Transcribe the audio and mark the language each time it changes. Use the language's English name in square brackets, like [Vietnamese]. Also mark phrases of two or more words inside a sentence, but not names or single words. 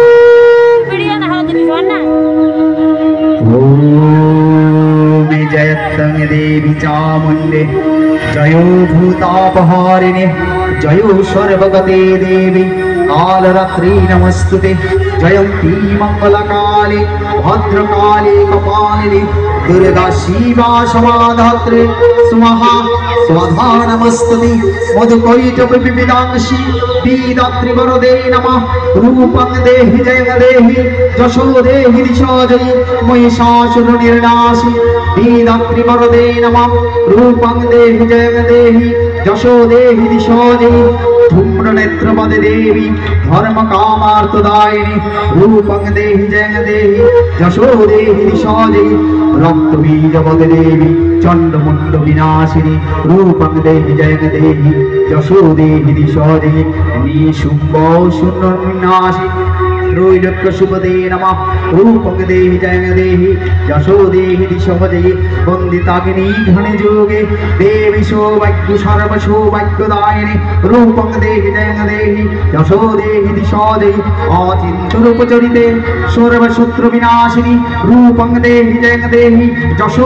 [Sanskrit] ওম জয়ত্তং দেবী চামুণ্ডে জয় ভূতাপহারিণে জয় সর্বগতে দেবী কালরাত্রি নমস্তুতে জয়ন্তী মঙ্গলকালে ভদ্রকালে কপালিনী দুর্গা শিবা সমাধাত্রে স্বাহা স্বাধা নমস্তুতে মধুকৈটভ বিবিধাংশি বিদাত্রি বরদে নমঃ রূপং দেহি জয় দেহি যশো দেহি দিশো জয়ি মহিষাসুর নির্নাশি বিদাত্রি বরদে নমঃ রূপং দেহি জয় দেহি যশো দেহি দিশো জয়ি ধূম্র নেত্রপদে দেবী ধর্ম কামার্তদায়িনী রূপং দেহি জয় দেহি যশো দেহি দিশো জয়ি রক্ত বীজপদে দেবী চণ্ডমুণ্ড বিনাশিনী রূপং দেহি জয় দেহি যশো দেহি দিশো জয়ি নিশুম্ভ শূন্য বিনাশি নৈলক্য শুভদে নমঃ রূপং দেহি জয়ং দেহি যশো দেহি দিশো দেহি বন্দিতাগ্নি ঘনে যোগে দেবী সৌভাগ্য সর্ব সৌভাগ্যদায়িনী রূপং দেহি জয়ং দেহি যশো দেহি দিশো দেহি অচিন্ত রূপচরিতে সর্বশত্রু বিনাশিনী রূপং দেহি জয়ং দেহি যশো